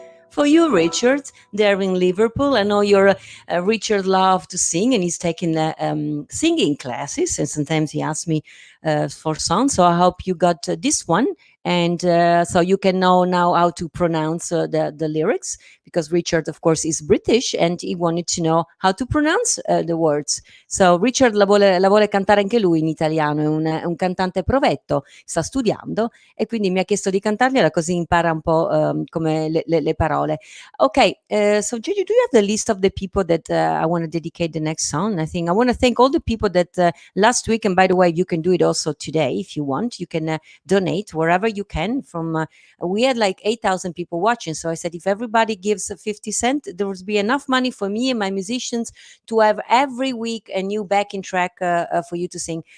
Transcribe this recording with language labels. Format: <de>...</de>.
<en>For you, Richard, there in Liverpool. I know you're Richard loves to sing, and he's taking singing classes, and sometimes he asks me for songs. So I hope you got this one, and so you can know now how to pronounce the lyrics, because Richard, of course, is British, and he wanted to know how to pronounce the words.</en> <it>So Richard la vuole cantare anche lui in italiano, è un cantante provetto, sta studiando, e quindi mi ha chiesto di cantargliela così impara un po' come le parole.</it> <en>Okay, so Gigi, do you have the list of the people that I want to dedicate the next song? I think I want to thank all the people that last week, and by the way, you can do it also today if you want. You can donate wherever you can. We had like 8,000 people watching, so I said if everybody gives 50 cents, there will be enough money for me and my musicians to have every week a new backing track for you to sing.</en>